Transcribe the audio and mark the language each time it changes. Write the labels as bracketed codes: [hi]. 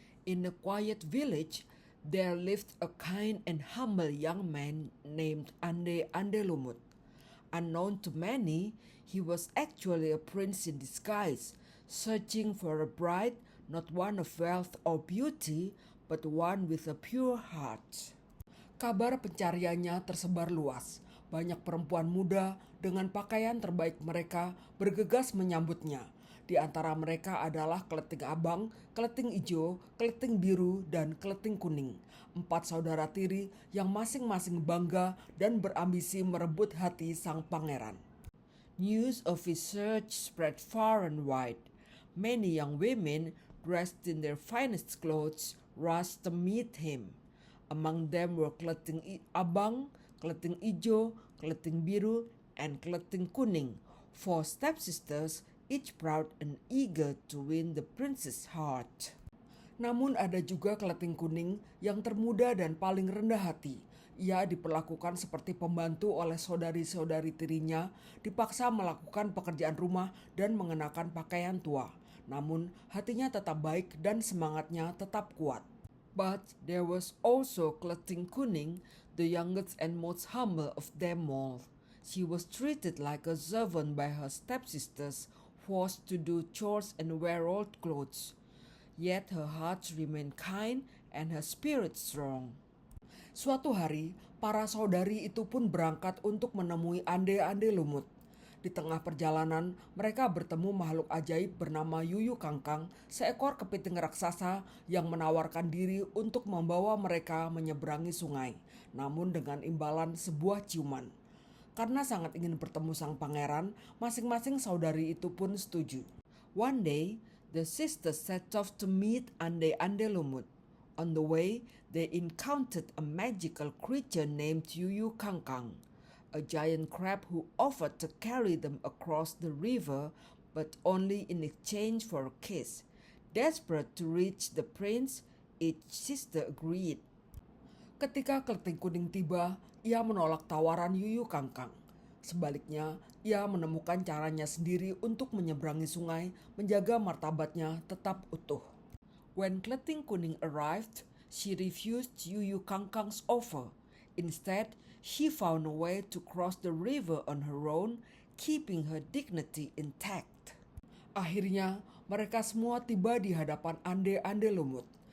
[en] In a quiet village, there lived a kind and humble young man named Ande-ande lumut. Unknown to many, he was actually a prince in disguise, searching for a bride, not one of wealth or beauty, but one with a pure heart. [id] Kabar pencariannya tersebar luas. Banyak perempuan muda dengan pakaian terbaik mereka bergegas menyambutnya. Di antara mereka adalah keleting abang, keleting ijo, keleting biru, dan keleting kuning. 4 saudara tiri yang masing-masing bangga dan berambisi merebut hati sang pangeran. [en] News of his search spread far and wide. Many young women, dressed in their finest clothes, rushed to meet him. Among them were keleting abang, keleting ijo, keleting biru, and keleting kuning, 4 stepsisters, each proud and eager to win the prince's heart. [id] Namun ada juga keleting kuning yang termuda dan paling rendah hati. Ia diperlakukan seperti pembantu oleh saudari-saudari tirinya, dipaksa melakukan pekerjaan rumah dan mengenakan pakaian tua. Namun hatinya tetap baik dan semangatnya tetap kuat. [en] But there was also keleting kuning, the youngest and most humble of them all. She was treated like a servant by her stepsisters, forced to do chores and wear old clothes. Yet her heart remained kind and her spirit strong. [id] Suatu hari, para saudari itu pun berangkat untuk menemui Ande-ande lumut. Di tengah perjalanan, mereka bertemu makhluk ajaib bernama Yuyu Kangkang, seekor kepiting raksasa yang menawarkan diri untuk membawa mereka menyeberangi sungai, namun dengan imbalan sebuah ciuman. Karena sangat ingin bertemu sang pangeran, masing-masing saudari itu pun setuju. [en] One day, the sisters set off to meet Ande-ande lumut. On the way, they encountered a magical creature named Yuyu Kangkang, a giant crab who offered to carry them across the river, but only in exchange for a kiss. Desperate to reach the prince, each sister agreed. [id] Ketika keleting kuning tiba, ia menolak tawaran Yuyu Kangkang. Sebaliknya, ia menemukan caranya sendiri untuk menyeberangi sungai, menjaga martabatnya tetap utuh. [en] When keleting kuning arrived, she refused Yuyu Kangkang's offer. Instead, she found a way to cross the river on her own, keeping her dignity intact. [id] Akhirnya, mereka semua tiba di hadapan Ande-ande lumut.